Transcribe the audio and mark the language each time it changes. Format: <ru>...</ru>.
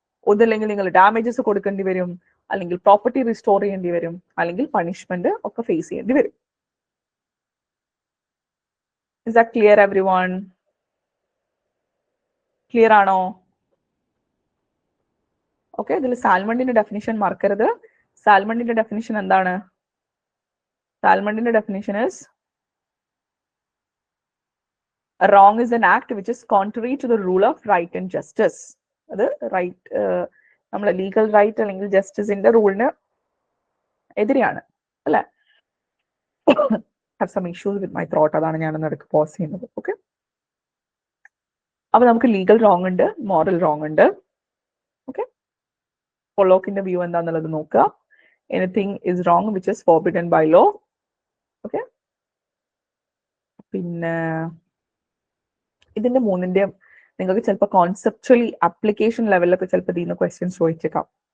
<ml>ഒന്നില്ലെങ്കിൽ നിങ്ങൾ ഡാമേജസ് കൊടുക്കേണ്ടി വരും, അല്ലെങ്കിൽ പ്രോപ്പർട്ടി റിസ്റ്റോർ ചെയ്യേണ്ടി വരും, അല്ലെങ്കിൽ പണിഷ്മെന്റ് ഒക്കെ ഫേസ് ചെയ്യേണ്ടി വരും.</ml> <en>Is that clear everyone?</en> <ml>Clear ആണോ? ഓക്കെ, ഇതിൽ സാൽമണ്ടിന്റെ ഡെഫിനിഷൻ മറക്കരുത്. സാൽമണ്ടിന്റെ ഡെഫിനിഷൻ എന്താണ്? സാൽമണ്ടിന്റെ definition</ml> <en>Is a wrong is an act which is contrary to the rule of right and justice.</en> <ml>അത് റൈറ്റ്, നമ്മളെ ലീഗൽ റൈറ്റ് അല്ലെങ്കിൽ ജസ്റ്റിസിന്റെ റൂളിന് എതിരെയാണ് അല്ലെ.</ml> <en>have some issues with my throat,</en> <ml>അതാണ് ഞാൻ ഇടയ്ക്ക് പോസ് ചെയ്യുന്നത്. ഓക്കെ, അപ്പൊ നമുക്ക് ലീഗൽ റോങ് ഉണ്ട്, മോറൽ റോങ് ഉണ്ട്. ഓക്കെ, പൊള്ളോക്കിന്റെ വ്യൂ എന്താന്നുള്ളത് നോക്കുക.</ml> <en>Anything is wrong which is forbidden by law.</en> <ml>Okay, പിന്നെ ഇതിന്റെ മൂന്നിന്റെയും നിങ്ങൾക്ക് ചിലപ്പോൾ കോൺസെപ്ച്വലി ആപ്ലിക്കേഷൻ ലെവലിലൊക്കെ ചിലപ്പോൾ ഇതിൽ നിന്ന് ക്വസ്റ്റ്യൻസ് ചോദിച്ചേക്കാം.</ml>